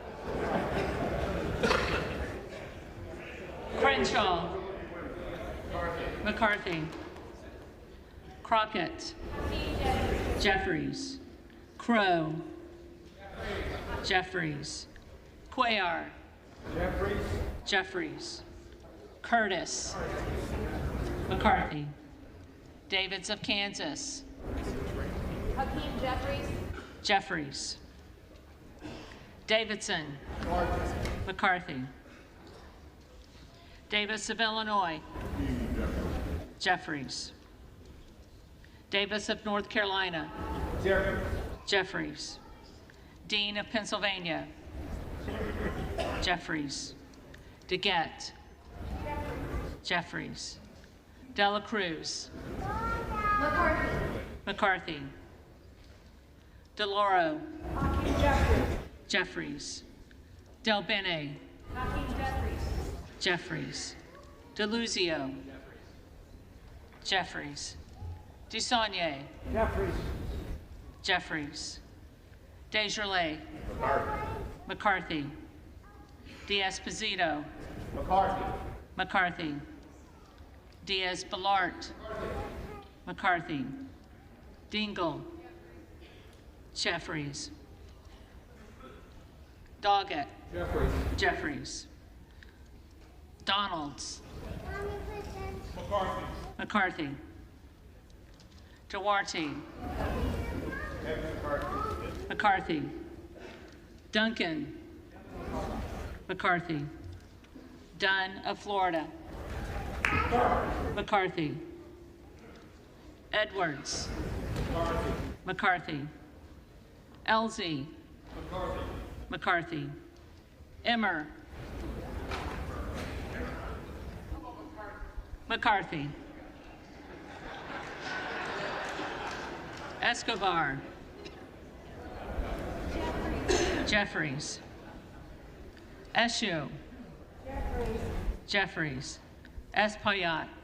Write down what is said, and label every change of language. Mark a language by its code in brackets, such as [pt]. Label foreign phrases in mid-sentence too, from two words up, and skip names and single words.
[en] McCarthy, Crockett, Jeffries, Crow, Jeffries, Cuellar, Jeffries, Curtis, McCarthy, Davids of Kansas, Hakeem Jeffries. Jeffries, Davidson, McCarthy, Davis of Illinois, Jeffries, Davis of North Carolina, Jeffries, Dean of Pennsylvania, Jeffries, Gaetz, Jeffries, Dela Cruz, McCarthy, DeLauro, Jeffries, Del Bene, Jeffries, DeLuzio, Jeffries, Dusaunier, Jeffries, Desjardins, McCarthy, Diaz-Pizito, McCarthy, Diaz-Balart, McCarthy, Dingle, Jeffries, Doggett, Jeffries, Donalds, McCarthy, Duarte, McCarthy, Duncan, McCarthy, Dunn of Florida, McCarthy, Edwards, McCarthy, Elsie, McCarthy, Emmer, McCarthy, Escobar, Jeffries, Eshu, Jeffries, Espaillat,